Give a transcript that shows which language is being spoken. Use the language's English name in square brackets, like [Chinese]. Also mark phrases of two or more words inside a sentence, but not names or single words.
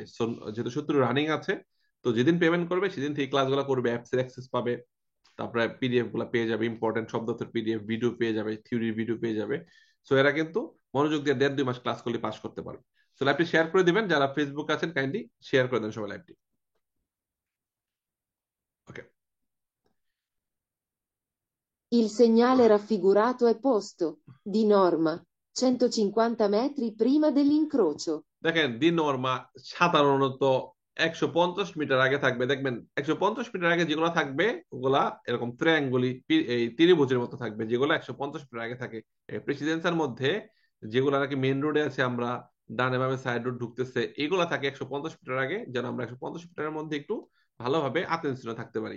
[Bangla] যেহেতু 70 রানিং আছে, তো যেদিন পেমেন্ট করবে সেদিন থেকে ক্লাসগুলো করবে, অ্যাপস এর অ্যাক্সেস পাবে, তারপরে পিডিএফ গুলো পেয়ে যাবে, ইম্পর্টেন্ট শব্দের পিডিএফ, ভিডিও পেয়ে যাবে, থিওরির ভিডিও পেয়ে যাবে। সো এরা কিন্তু মনোযোগ দিয়ে 1.5-2 মাস ক্লাস করলে পাস করতে পারবে। সো লাইভটি শেয়ার করে দিবেন, যারা ফেসবুক আছেন কাইন্ডলি শেয়ার করে দেন সবাই লাইভটি। ওকে। [Italian] Il segnale raffigurato è posto, di norma, 150 metri prima dell'incrocio. [Bangla] দেখেন, [Italian] di norma [Bangla] সাধারণত 150 মিটার আগে থাকবে। দেখবেন 150 মিটার আগে যেগুলো থাকবে ওগুলা এরকম ত্রিয়াঙ্গুলি, এই ত্রিভুজের মতো থাকবে, যেগুলো 150 মিটার আগে থাকে। প্রেসিডেন্সিয়ার মধ্যে যেগুলো নাকি মেইন রোডে আছে, আমরা ডানে বামে সাইড রোড ঢুকতেছে, এগুলো থাকে 150 মিটার আগে, যেন আমরা 150 মিটারের মধ্যে একটু ভালোভাবে আতেন্সিও থাকতে পারি।